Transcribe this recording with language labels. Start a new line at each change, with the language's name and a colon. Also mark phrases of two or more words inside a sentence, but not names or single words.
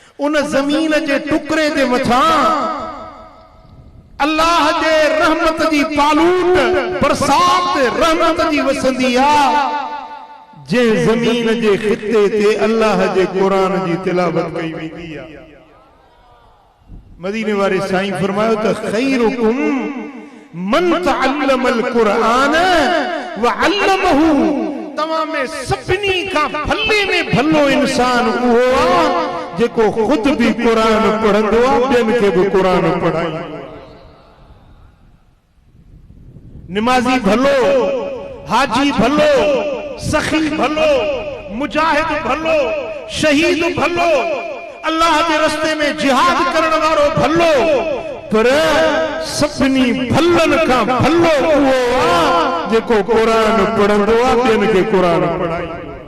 Sindhi: उन जमीन जे टुकड़े जे मथां अल्लाह जे रहमत जी पालूट बरसात रहमत जी वसंदी आ। जे जमीन जे खिते ते अल्लाह जे कुरान जी तिलावत कई वेंदी आ। मदीने वाले साईं फरमायो त
Arabic: خيركم من تعلم القرآن وعلمه.
Sindhi: तमाम में सभिनी का भले में भलो इंसान उहो आ जेको खुद भी कुरान पढ़ंदो आ, ॿियनि खे भी कुरान पढ़ाईंदो। निमाजी भलो, हाजी भलो, सखी भलो, मुजाहिद भलो, शहीद भलो, अल्लाह के रस्ते में जिहाद करण वारो भलो, पर सभिनी भलन का भलो उहो आ जेको कुरान पढ़ंदो आ, ॿियनि खे कुरान पढ़ाईंदो।